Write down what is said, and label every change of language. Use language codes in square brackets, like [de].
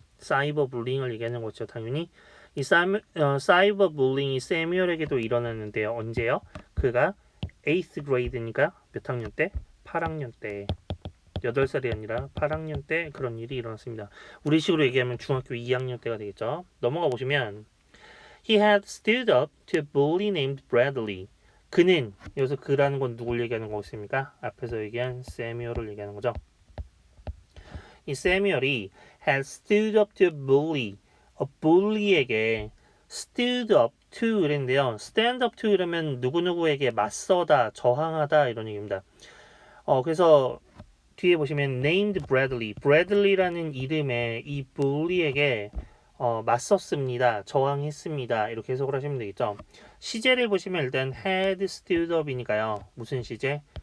[ko] 사이버 불링을 얘기하는 거죠. 당연히 이 사이버 불링이 세뮤얼에게도 일어났는데요. 언제요? 그가 8th grade니까 몇 학년 때? 8학년 때. 8살이 아니라 8학년 때 그런 일이 일어났습니다. 우리 식으로 얘기하면 중학교 2학년 때가 되겠죠. 넘어가 보시면 [en] He had stood up to a bully named Bradley. [ko] 그는 여기서 그라는 건 누굴 얘기하는 거겠습니까? 앞에서 얘기한 세뮤얼을 얘기하는 거죠. 이 세뮤얼이 [en] had stood up to a bully. [ko] bully에게 stood up to 이랬는데요. stand up to 이러면 누구누구에게 맞서다, 저항하다 이런 얘기입니다. 그래서 뒤에 보시면 named Bradley. Bradley라는 이름의 이 bully에게 맞섰습니다. 저항했습니다. 이렇게 해석을 하시면 되겠죠. 시제를 보시면 일단 had stood up이니까요. 무슨 시제?